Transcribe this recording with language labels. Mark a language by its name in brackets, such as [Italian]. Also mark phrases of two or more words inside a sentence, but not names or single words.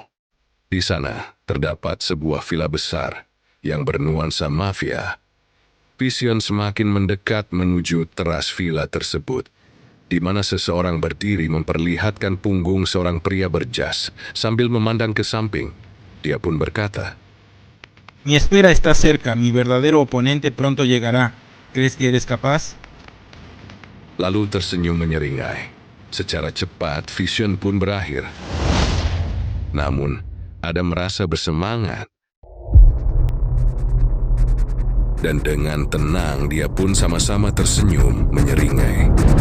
[Indonesian] Di sana terdapat sebuah villa besar yang bernuansa mafia. Vision semakin mendekat menuju teras villa tersebut, di mana seseorang berdiri memperlihatkan punggung seorang pria berjas sambil memandang ke samping. Dia pun berkata, [Spanish] Mi espera está cerca, mi verdadero oponente pronto llegará. ¿Crees que eres capaz? [Indonesian] Lalu tersenyum menyeringai. Secara cepat, Vision pun berakhir. Namun, Adam merasa bersemangat. Dan dengan tenang, dia pun sama-sama tersenyum menyeringai.